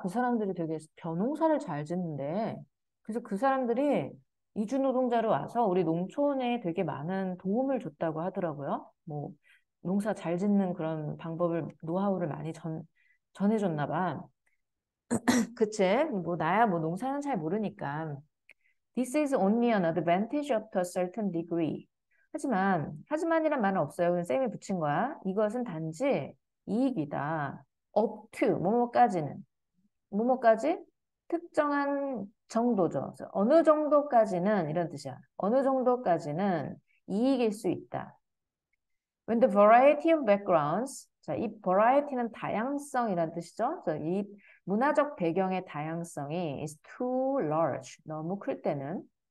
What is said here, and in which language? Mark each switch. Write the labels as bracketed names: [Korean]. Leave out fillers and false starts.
[Korean] 그 사람들이 되게 벼농사를 잘 짓는데 그래서 그 사람들이 이주 노동자로 와서 우리 농촌에 되게 많은 도움을 줬다고 하더라고요. 뭐 농사 잘 짓는 그런 방법을 노하우를 많이 전해줬나 봐. 그치? 뭐 나야 뭐 농사는 잘 모르니까. [English] This is only an advantage up to a certain degree. [Korean] 하지만이란 말은 없어요. 그냥 쌤이 붙인 거야. 이것은 단지 이익이다. up to, 뭐뭐까지? 특정한 정도죠. 그래서 어느 정도까지는, 이런 뜻이야. 어느 정도까지는 이익일 수 있다. [English] When the variety of backgrounds, [Korean] 자, 이 variety는 다양성이라는 뜻이죠. 그래서 이 문화적 배경의 다양성이 [English] is too large, [Korean] 너무 클 때는